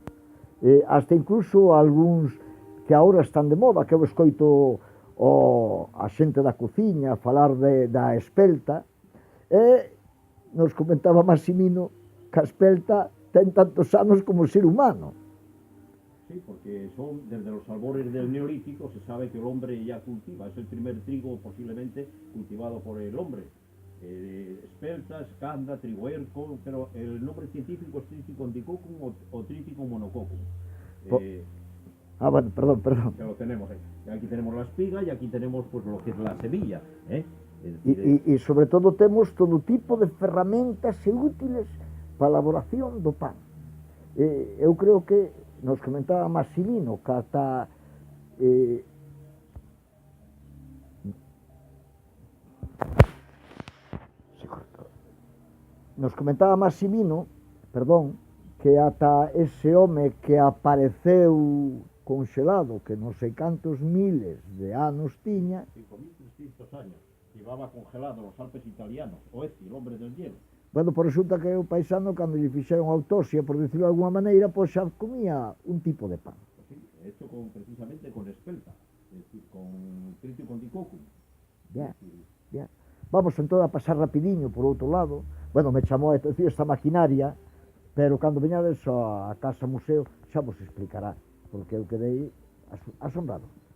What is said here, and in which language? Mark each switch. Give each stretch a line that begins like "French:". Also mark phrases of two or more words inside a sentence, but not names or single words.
Galician: Hasta incluso algúns que agora están de moda, que eu escoito a xente da cociña falar da espelta, e nos comentaba Maximino que a espelta ten tantos anos como o ser humano.
Spanish: Sí, porque son desde los albores del Neolítico, se sabe que el hombre ya cultiva, es el primer trigo posiblemente cultivado por el hombre. Espelta, escanda, trigo erco, pero el nombre científico es Triticum dicocum o Triticum monococum. Bueno, perdón. Que lo tenemos ahí. Aquí tenemos la espiga y aquí tenemos pues lo que es la semilla.
Galician: E sobre todo temos todo tipo de ferramentas e útiles para a elaboración do pan. Eu creo que nos comentaba Maximino que ata que ata ese home que apareceu congelado, que non sei cantos miles de anos tiña,
Spanish: 5.300 años, llevaba congelado los Alpes italianos, Oezi, el hombre del hielo.
Galician: Bueno, pois resulta que o paisano, cando lle fixeron autopsia,
Spanish: por decirlo de alguma maneira,
Galician: pois xa comía un tipo de pan.
Spanish: Sí, hecho precisamente con espelta, es decir, con Triticum dicocum. Ya.
Galician: Vamos entón a pasar rapidiño por outro lado. Bueno, me chamou a atención esta maquinaria, pero cando veñades a casa museo xa vos explicará, porque eu quedei asombrado.